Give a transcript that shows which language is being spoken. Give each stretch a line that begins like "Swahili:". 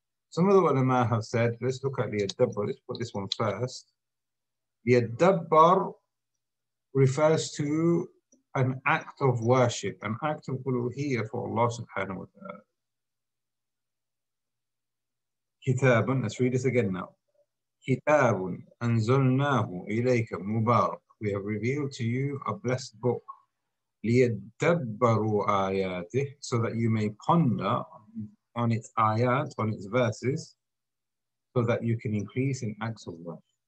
English: Some of the ulama have said, let's look at liyadabbar, let's put this one first. Liyadabbar refers to an act of worship, an act of uluhiyyah for Allah subhanahu wa ta'ala. Kitabun, let's read this again now.
Arabic: كتاب أنزلناه إليك مبارك.
English: We have revealed to you a blessed book.
Arabic: ليدبروا آياته,
English: so that you may ponder on its ayat, on its verses, so that you can increase in acts of worship.